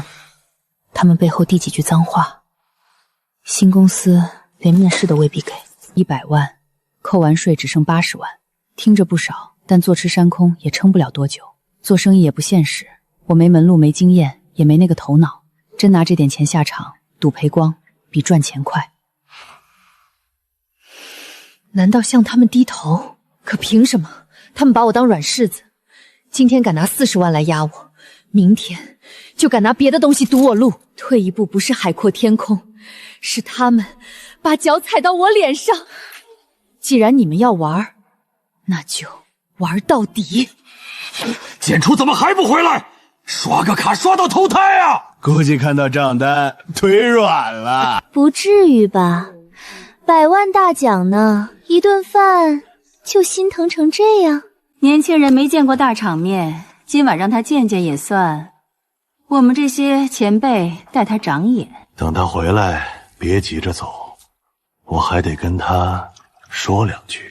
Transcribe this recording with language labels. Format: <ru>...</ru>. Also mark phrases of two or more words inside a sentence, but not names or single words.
<zh>他們背後遞幾句髒話，新公司連面試都未必給。100萬扣完稅只剩80萬，聽着不少，但坐吃山空也撐不了多久。做生意也不現實，我沒門路沒經驗，也沒那個頭腦，真拿這點錢下場賭賠光比賺錢快。難道向他們低頭？可憑什麼？他們把我當軟柿子，今天敢拿40萬來壓我，明天就敢拿別的東西堵我路。退一步不是海闊天空，是他們把腳踩到我臉上。既然你们要玩，那就玩到底。简初怎么还不回来？刷个卡刷到投胎啊！估计看到账单腿软了。不至于吧？100万大奖呢，一頓飯就心疼成這樣。年輕人沒見過大場面，今晚讓他見見也算。我們這些前輩帶他長眼。等他回來，別急着走，我還得跟他說兩句。</zh>